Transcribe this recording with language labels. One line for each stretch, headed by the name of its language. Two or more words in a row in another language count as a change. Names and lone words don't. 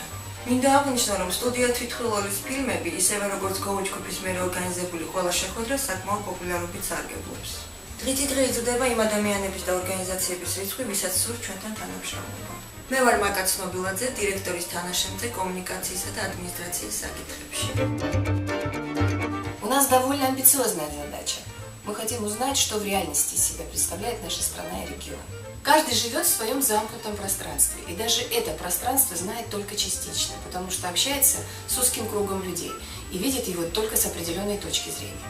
Georgian: მინდა აღნიშნო, რომ სტუდია თვითმხილველის ფილმები, ისევე როგორც გოუჯგუფის მიერ ორგანიზებული ყველა შეხვედრა საკმაო პოპულარობით სარგებლობს. დღითიდღე იზრდება იმ ადამიანების და ორგანიზაციების რიცხვი, ვისაც სურთ ჩვენთან თანამშრომლობა. მე ვარ მაკა ცნობილაძე, დირექტორის თანაშემწე კომუნიკაციისა და ადმინისტრაციი საკითხებში.
Russian: У нас довольно амбициозная задача. Мы хотим узнать, что в реальности себя представляет наша страна и регион. Каждый живет в своем замкнутом пространстве, и даже это пространство знает только частично, потому что общается с узким кругом людей и видит его только с определенной точки зрения.